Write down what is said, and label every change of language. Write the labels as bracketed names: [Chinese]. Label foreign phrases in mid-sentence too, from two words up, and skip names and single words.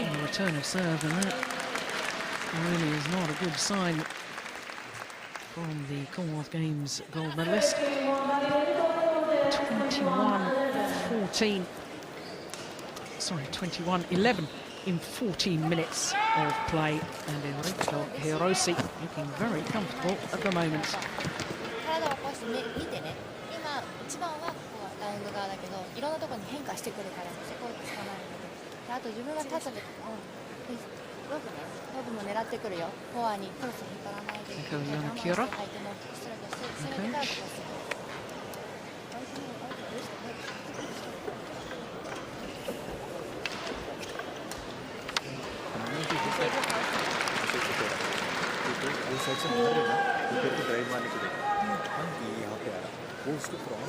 [English] And the return of serve, and that really is not a good sign from the Commonwealth Games gold medalist. 21-14. Sorry, 21-11 in 14 minutes of play, and Eriko Hirose looking very comfortable at the moment. [Japanese] 体を起こして見てね、今一番はここはラウンド側だけど、いろんなところに変化してくるから、そこをつかまえるので、あと自分が立った時に、ロブも狙ってくるよ。フォアにクロス引っ張らないで、 Eriko 相手のストレートして攻めてからクロス。 [Hindi] साइड से मार रहे ना ऊपर को ड्राइव मारने के लिए यहाँ पे आ रहा वो उसको क्रॉस